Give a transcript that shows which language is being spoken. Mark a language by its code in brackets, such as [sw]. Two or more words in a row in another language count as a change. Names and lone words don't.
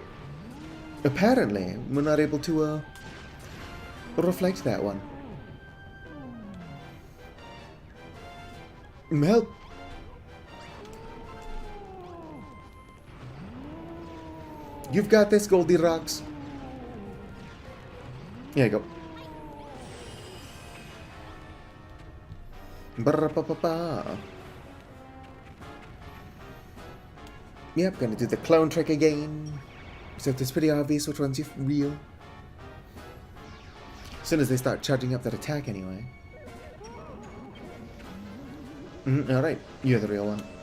[en] Apparently, we're not able to reflect that one. Help! You've got this, Goldilocks. Here you go. Ba-ra-ba-ba-ba. Yep, gonna do the clone trick again. Except it's pretty obvious which one's real. As soon as they start charging up that attack anyway. Alright, you're the real one.